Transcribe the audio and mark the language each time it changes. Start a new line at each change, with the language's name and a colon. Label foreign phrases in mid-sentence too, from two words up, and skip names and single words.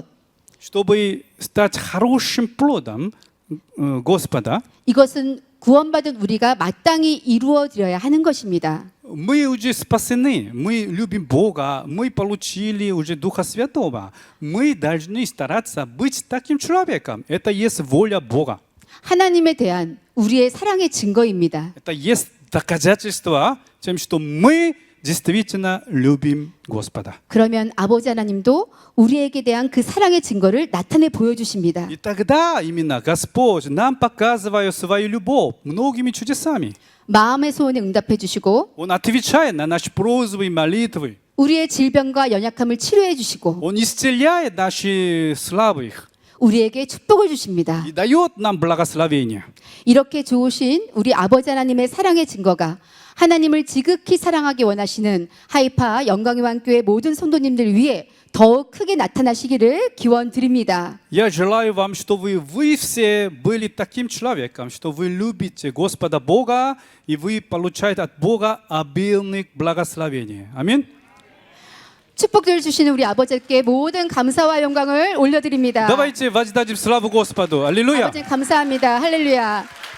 Russian: Чтобы стать хорошим плодом Господа,
Korean: 이것은 구원받은 우리가 마땅히 이루어드려야 하는 것입니다.
Russian: мы уже спасены, мы любим Бога, мы получили уже Духа Святого. Мы должны стараться быть таким человеком. Это есть воля Бога.
Korean: 하나님에 대한 우리의 사랑의 증거입니다.
Russian: Это есть доказательство тем, что мы действительно любим Господа.
Korean: 그러면 아버지 하나님도 우리에게 대한 그 사랑의 증거를 나타내 보여주십니다.
Russian: И тогда именно Господь нам показывает свою любовь многими чудесами.
Korean: 마음의 소원에 응답해 주시고
Russian: Он отвечает на наши просьбы и молитвы.
Korean: 우리의 질병과 연약함을 치료해 주시고
Russian: Он исцеляет наши слабых
Korean: 우리에게 축복을 주십니다.
Russian: и дает нам благословение.
Korean: 이렇게 좋으신 우리 아버지 하나님의 사랑의 증거가 하나님을 지극히 사랑하기 원하시는 하이파 영광의왕교회 모든 성도님들 위해 더욱 크게 나타나시기를 기원 드립니다.
Russian: Я желаю вам, чтобы вы все были таким человеком, что вы любите Господа Бога, и вы получаете от Бога обильных благословений. Аминь.
Korean: 축복들 주시는 우리 아버지께 모든 감사와 영광을 올려드립니다.
Russian: Давайте воздадим славу Господу. Аллилуйя.
Korean: 아버지 감사합니다. 할렐루야.